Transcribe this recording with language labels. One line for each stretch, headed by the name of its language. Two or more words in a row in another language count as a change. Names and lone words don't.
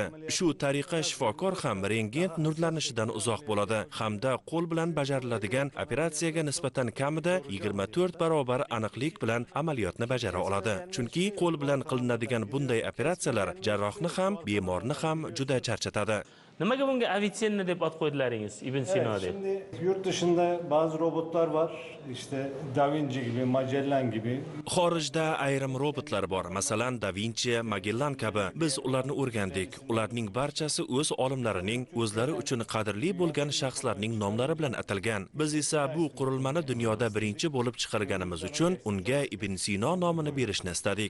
Uzbek: Shu tariqa shifokor ham rentgen nurlanishidan uzoq bo'ladi hamda qo'l bilan bajariladigan operatsiyaga nisbatan kamida 24 barobar aniqlik bilan amaliyotni bajara oladi. Chunki qo'l bilan qilinadigan bunday operatsiyalar jarrohni ham, bemorni ham juda charchatadi. Nimaga bunga Avicenna deb ot qo'ydilaringiz? Ibn Sino deb.
Turkish: Şimdi yurt dışında bazı robotlar var. İşte Da Vinci gibi, Magellan gibi.
Uzbek: Xorijda ayrim robotlar bor. Masalan, Da Vinci, Magellan kabi. Biz ularni o'rgandik. Ularning barchasi o'z olimlarining, o'zlari uchun qadrli bo'lgan shaxslarning nomlari bilan atalgan. Biz esa bu qurilmani dunyoda birinchi bo'lib chiqarganimiz uchun unga Ibn Sino nomini berishni istadik.